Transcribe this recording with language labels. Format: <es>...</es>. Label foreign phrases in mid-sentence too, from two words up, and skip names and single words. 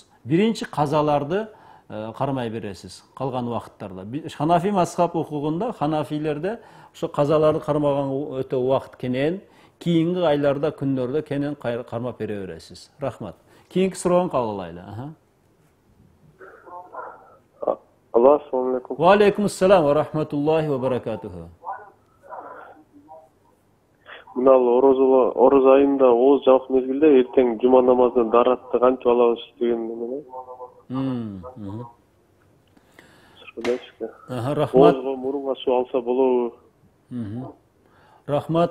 <ky>Биринчи казаларды кармай бересиз калган убакыттарда. Ханафи мазхаб укугунда, ханафилерде ошо казаларды кармаган өтө убакыт кенен, кийинки айларда, күндөрдө кенен кармап бере бересиз. Рахмат. Кийинки суроону кабыл алайлы. Алло,</ky> <ar>السلام عليكم. وعليكم السلام ورحمة الله وبركاته.</ar> <ky>Мына орозо айында ооз жабык мезгилде эртең жума намазынан даратты кантип алабыз деген менен. Рахмат. Оозго мурунга суу алса болобу? Рахмат.</ky>